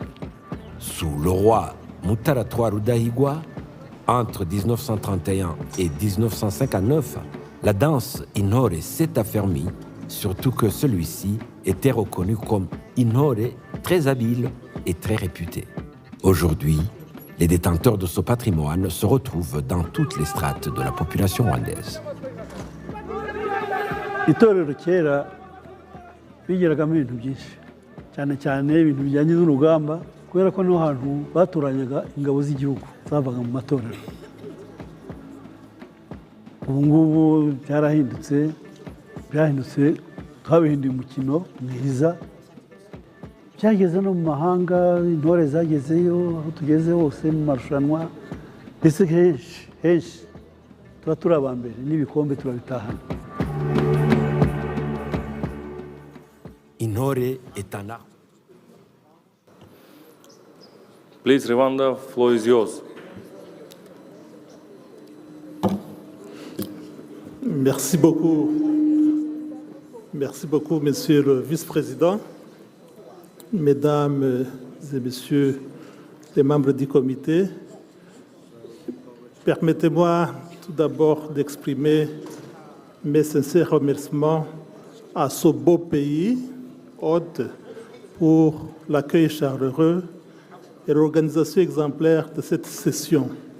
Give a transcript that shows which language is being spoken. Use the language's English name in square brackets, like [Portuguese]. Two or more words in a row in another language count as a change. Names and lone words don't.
[French] Sous le roi Mutara III Rudahigwa, entre 1931 et 1959, la danse Inore s'est affermie, surtout que celui-ci était reconnu comme Inore très habile et très réputé. Aujourd'hui, les détenteurs de ce patrimoine se retrouvent dans toutes les strates de la population rwandaise. [Kinyarwanda] Itorero kera bigiragamo ibintu byinshi cyane cyane ibintu bijyanye n'urugamba kubera ko no hantu baturanyaga ingabo z'igihugu zavaga mu matorero. Ubu ngubu byarahindutse twabihinduye umukino mwiza, byageze no mu mahanga, intore zagezeyo, aho tugeze hose mu marushanwa, ndetse henshi tuba turi aba mbere n'ibikombe turabitahana. [French] Inore est un art. [English] Please, Rwanda, floor is yours. [French] Merci beaucoup. Merci beaucoup, Monsieur le Vice-président, Mesdames et Messieurs les membres du comité. Permettez-moi tout d'abord d'exprimer mes sincères remerciements à ce beau pays, hôte, pour l'accueil chaleureux et l'organisation exemplaire de cette session.